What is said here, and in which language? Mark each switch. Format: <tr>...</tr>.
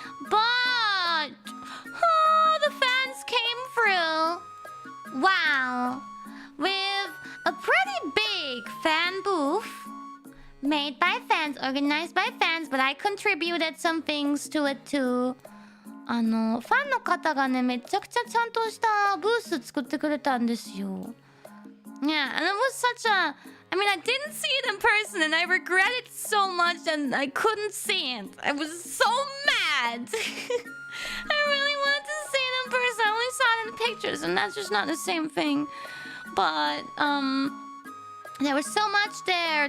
<en>But... oh, the fans came through. Wow. With a pretty big fan booth. Made by fans, organized by fans, but I contributed some things to it too.</en> <ja>ファンの方がね、めちゃくちゃちゃんとしたブース作ってくれたんですよ。</ja> <en>Yeah, and it was such a... I mean, I didn't see it in person, and I regret it so much, and I couldn't see it. I was so mad. I really wanted to see it in person. I only saw it in pictures, and that's just not the same thing. But, there was so much there.</en>